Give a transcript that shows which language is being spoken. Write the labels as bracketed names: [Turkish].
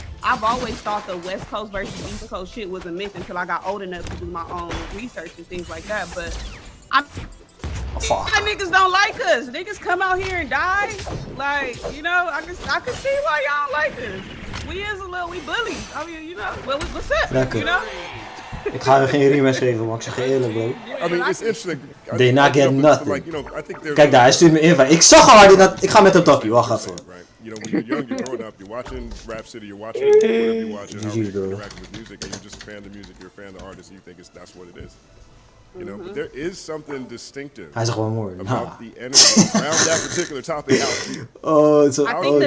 [English] I've always thought the West Coast versus East Coast shit was a myth until I got old enough to do my own research and things like that. But niggas don't like us. Niggas come out here and die. Like, you know, I can see why y'all don't like us. We bullies. I mean, you know, well, what's up? [Dutch] Lekker. [English] You know? [Dutch] Ik ga er geen rematch geven, maar ik zeg je eerlijk, bro. [English] I mean, it's interesting. They not get nothing. Like, you know, I think [Dutch] Kijk daar, hij stuurt me invite. Ik zag al dat. Ik ga met hem talkie, wacht even. [English] Right. You know, when you're young, you're growing up, you're watching Rap City, you're watching whatever you're watching, how you're interacting with music, and you're just a fan of the music, you're a fan of the artist, and you think that's what it is. You know, but there is something distinctive [Dutch] Hij is gewoon mooi. [English] about the energy around that particular topic out here. Oh, it's I think the